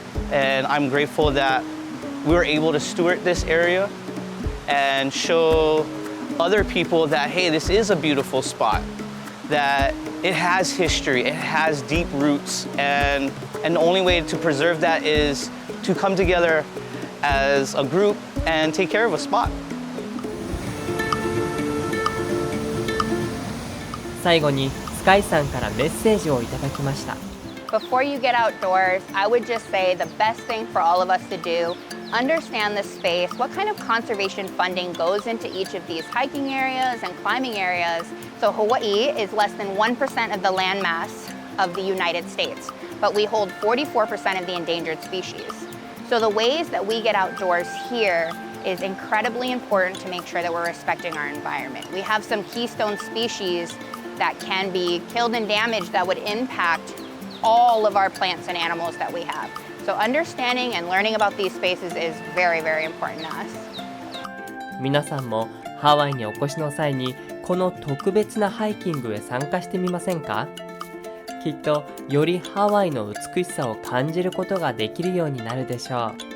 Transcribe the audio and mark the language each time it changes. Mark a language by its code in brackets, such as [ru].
[en] And I'm grateful that we were able to steward this area and show other people that, hey, this is a beautiful spot, that it has history, it has deep roots, and the only way to preserve that is to come together as a group and take care of a spot. [ja] 最後にスカイさんからメッセージをいただきました。 [en] Before you get outdoors, I would just say the best thing for all of us to do, understand the space, what kind of conservation funding goes into each of these hiking areas and climbing areas. So Hawaii is less than 1% of the landmass of the United States, but we hold 44% of the endangered species. So the ways that we get outdoors here is incredibly important to make sure that we're respecting our environment. We have some keystone species that can be killed and damaged that would impact all of our plants and animals that we have. So understanding and learning about these spaces is very, very important to us. [ja] 皆さんもハワイにお越しの際にこの特別なハイキングへ参加してみませんか？きっとよりハワイの美しさを感じることができるようになるでしょう。